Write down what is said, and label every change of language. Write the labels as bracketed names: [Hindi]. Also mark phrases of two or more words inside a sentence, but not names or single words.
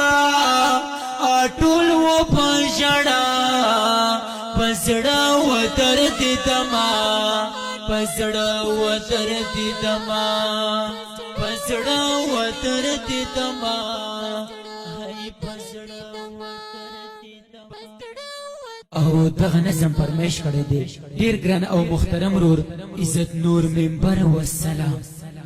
[Pashto] اټول و بشړا پسړه و درد دما پسړه و درد دما پسړه و درد دما هاي پسړه و درد دما او دغه نظم فرمایش کړی دی ډیر ګران او محترم رور عزت نور منبر والسلام